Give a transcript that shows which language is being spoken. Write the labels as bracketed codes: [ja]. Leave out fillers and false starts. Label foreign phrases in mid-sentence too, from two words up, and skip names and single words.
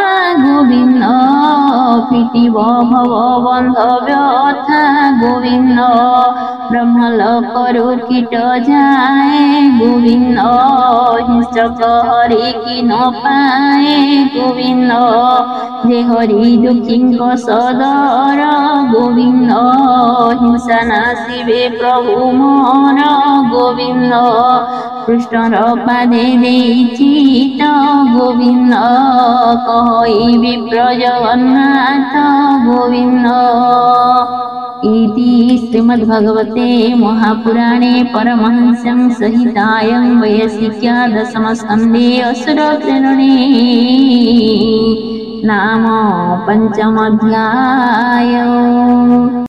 [or] ଗୋବିନ୍ଦ ଫିଟିବ ଭବ ବନ୍ଧ ବ୍ୟଥା ଗୋବିନ୍ଦ ବ୍ରହ୍ମଲୋକରୁ କୀଟ ଯାଏ ଗୋବିନ୍ଦ ହିଂସ୍ରକ ହରି କି ନ ପାଏ ଗୋବିନ୍ଦ ଯେ ହରି ଦୁଃଖୀଙ୍କ ସଦର ଗୋବିନ୍ଦ ହିଂସା ନାଶିବେ ପ୍ରଭୁ ମୋର ଗୋବିନ୍ଦ କୃଷ୍ଣର ପାଦେ ଦେଇଛି ତ ଗୋବିନ୍ଦ [sa] କହିବି ପ୍ରଜଗନ୍ନାଥ ଗୋବିନ୍ଦ इति श्रीमद्भगवते महापुराणे परमहंस्यां संहितायां वैयासिक्या दशमस्कन्धे असुरप्रेरणे नाम 5 अध्याय।